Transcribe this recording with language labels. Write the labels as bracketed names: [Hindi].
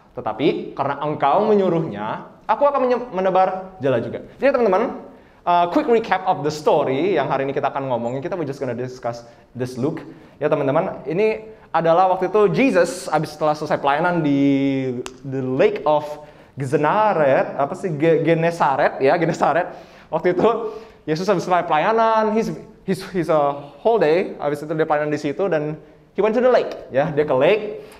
[Indonesian] Tetapi karena engkau menyuruhnya, aku akan menebar jala juga. Jadi teman-teman, [English] quick recap of the story [Indonesian] yang hari ini kita akan ngomongin. [English] We're just gonna discuss this Luke. [Indonesian] Ya teman-teman, ini adalah waktu itu Jesus setelah selesai pelayanan di the Lake of Genesaret, Genesaret. Waktu itu Yesus habis selesai pelayanan, [English] he's a whole day, [Indonesian] habis itu dia pelayanan di situ, dan [English] he went to the lake, [Indonesian] ya, dia ke lake.